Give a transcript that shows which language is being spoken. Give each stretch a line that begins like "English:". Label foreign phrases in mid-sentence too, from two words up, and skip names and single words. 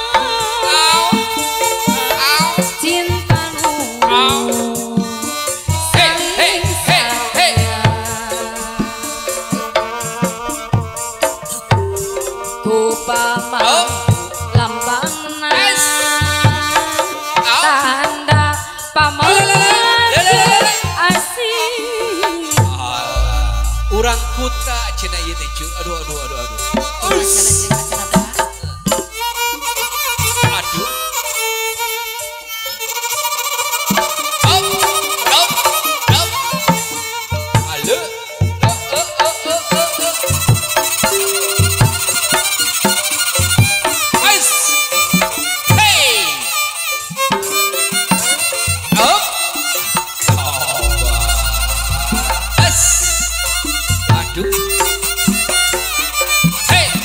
Sundanese: cinta nu kupamang lambangna tanda pamarga asih. Urang kuta cenah ieu teh cu. Aduh. Aduh. Up. Halo. Ais. Hey. Up. As. Aduh. Hey.